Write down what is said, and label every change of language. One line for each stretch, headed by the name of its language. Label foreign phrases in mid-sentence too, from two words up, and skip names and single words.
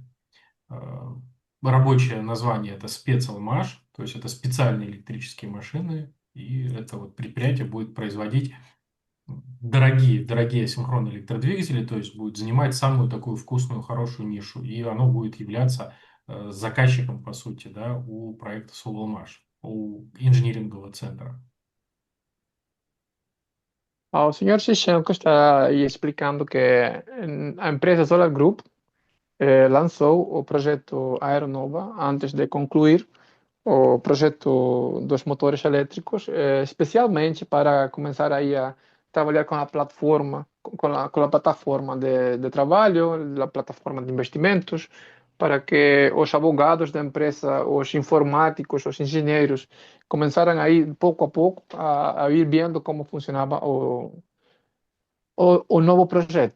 Russian: Э, Рабочее название это спецалмаш, то есть это специальные электрические машины, и это вот предприятие будет производить дорогие асинхронные электродвигатели, то есть будет занимать самую такую вкусную, хорошую нишу, и оно будет являться заказчиком, по сути, да, у проекта Sovelmash, у инжинирингового центра.
Portuguese: O senhor Shevchenko está aí explicando que a empresa Solar Group lançou o projeto Aeronova antes de concluir o projeto dos motores elétricos, especialmente para começar aí a trabalhar com a plataforma, com a plataforma de trabalho, a plataforma de investimentos, para que os advogados da empresa, os informáticos, os engenheiros, começaram aí pouco a pouco a ir vendo como funcionava o novo projeto.